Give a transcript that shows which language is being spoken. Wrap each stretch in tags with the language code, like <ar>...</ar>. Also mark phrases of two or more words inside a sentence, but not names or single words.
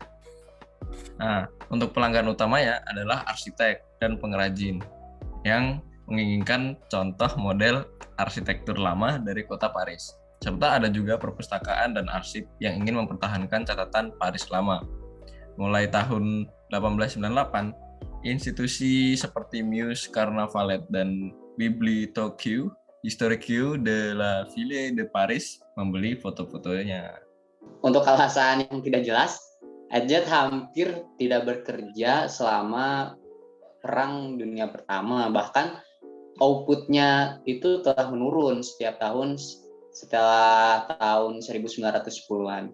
<id>Nah, untuk pelanggan utamanya adalah arsitek dan pengrajin yang menginginkan contoh model arsitektur lama dari kota Paris. Serta ada juga perpustakaan dan arsip yang ingin mempertahankan catatan Paris lama. Mulai tahun 1898, institusi seperti Musée Carnavalet dan Bibliothèque Historique de la Ville de Paris membeli foto-fotonya. Untuk alasan yang tidak jelas, Adjet hampir tidak bekerja selama Perang Dunia Pertama. Bahkan outputnya itu telah menurun setiap tahun setelah tahun 1910-an.</id>